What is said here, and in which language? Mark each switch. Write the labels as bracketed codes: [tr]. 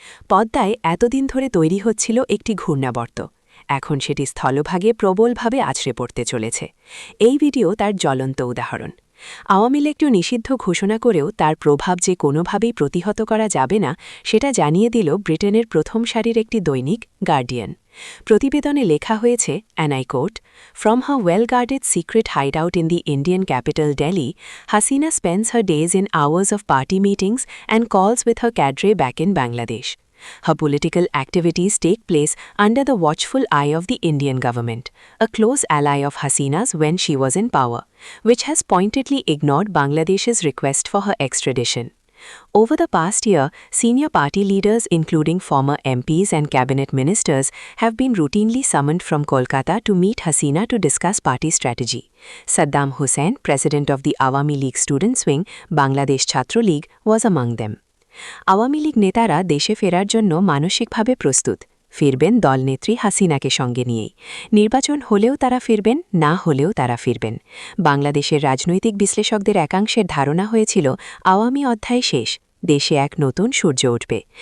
[bn] পদ্মায় এতদিন ধরে তৈরি হচ্ছিল একটি ঘূর্ণাবর্ত, এখন সেটি স্থলভাগে প্রবলভাবে আছড়ে পড়তে চলেছে। এই ভিডিও তার জ্বলন্ত উদাহরণ। আওয়ামী লীগ নিষিদ্ধ ঘোষণা করেও তার প্রভাব যে কোনোভাবেই প্রতিহত করা যাবে না সেটা জানিয়ে দিল ব্রিটেনের প্রথম সারির একটি দৈনিক গার্ডিয়ান। প্রতিবেদনে লেখা হয়েছে, [en] And I quote, "From her well-guarded secret hideout in the Indian capital Delhi, Hasina spends her days in hours of party meetings and calls with her cadre back in Bangladesh. Her political activities take place under the watchful eye of the Indian government, a close ally of Hasina's when she was in power, which has pointedly ignored Bangladesh's request for her extradition. Over the past year, senior party leaders including former MPs and cabinet ministers have been routinely summoned from Kolkata to meet Hasina to discuss party strategy. Saddam Hussain, president of the Awami League students wing, Bangladesh Chhatra League, was among them. [bn] Awami League নেতারা দেশে ফেরার জন্য মানসিকভাবে প্রস্তুত। ফিরবেন দলনেত্রী হাসিনাকে সঙ্গে নিয়েই। নির্বাচন হলেও তারা ফিরবেন, না হলেও তারা ফিরবেন। বাংলাদেশের রাজনৈতিক বিশ্লেষকদের একাংশের ধারণা হয়েছিল আওয়ামী অধ্যায় শেষ, দেশে এক নতুন সূর্য উঠবে।